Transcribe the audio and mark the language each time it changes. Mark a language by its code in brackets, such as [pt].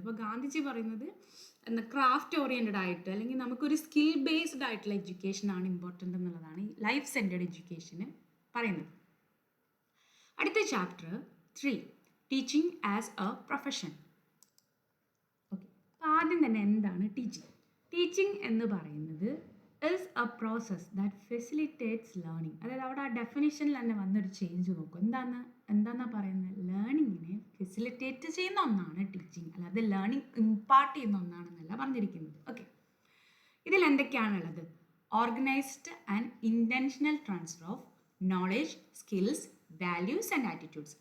[ml] അപ്പോൾ ഗാന്ധിജി പറയുന്നത് craft oriented ആയിട്ട് അല്ലെങ്കിൽ നമുക്കൊരു സ്കിൽ ബേസ്ഡ് ആയിട്ടുള്ള എഡ്യൂക്കേഷനാണ് ഇമ്പോർട്ടൻ്റ് എന്നുള്ളതാണ് ഈ ലൈഫ് സെൻറ്റേഡ് എഡ്യൂക്കേഷന് പറയുന്നത്. അടുത്ത chapter 3, [en] Teaching as a profession. [ml] Okay, ആദ്യം തന്നെ എന്താണ് ടീച്ചിങ്? [en] teaching [ml] എന്ന് പറയുന്നത് [en] is a process that facilitates learning. [ml] അതായത് അവിടെ ആ ഡെഫിനിഷനിൽ തന്നെ വന്നൊരു ചേഞ്ച് നോക്കും. എന്താണെന്നാ പറയുന്നത്? ലേണിങ്ങിനെ ഫെസിലിറ്റേറ്റ് ചെയ്യുന്ന ഒന്നാണ് ടീച്ചിങ്, അല്ലാതെ ലേണിംഗ് ഇമ്പാർട്ട് ചെയ്യുന്ന ഒന്നാണെന്നല്ല പറഞ്ഞിരിക്കുന്നത്. [en] okay, [ml] ഇതിൽ എന്തൊക്കെയാണുള്ളത്? [en] Organised and intentional transfer of knowledge, skills, values and attitudes.